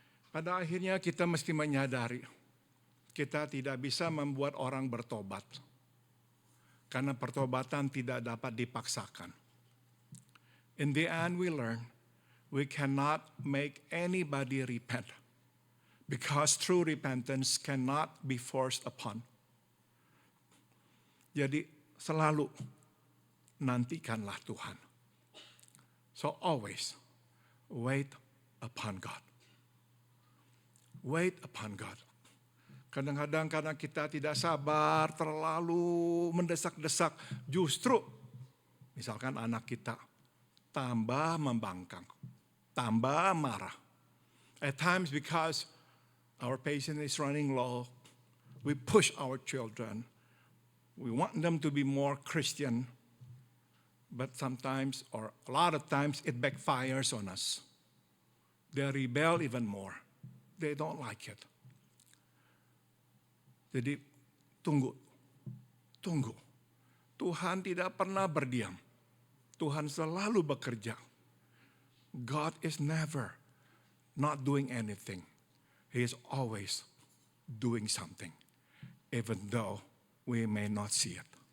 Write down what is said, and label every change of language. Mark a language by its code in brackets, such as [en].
[id] Pada akhirnya kita mesti menyadari, kita tidak bisa membuat orang bertobat. Karena pertobatan tidak dapat dipaksakan. [en] In the end we learn, we cannot make anybody repent. Because true repentance cannot be forced upon. [id] Jadi selalu nantikanlah Tuhan. [en] So always wait upon God. Wait upon God. [id] Kadang-kadang karena kita tidak sabar, terlalu mendesak-desak, justru misalkan anak kita tambah membangkang, tambah marah. [en] At times because our patience is running low, we push our children. We want them to be more Christian, but sometimes, or a lot of times, it backfires on us. They rebel even more. They don't like it. [id] Jadi tunggu. Tuhan tidak pernah berdiam. Tuhan selalu bekerja. [en] God is never not doing anything. He is always doing something, even though we may not see it.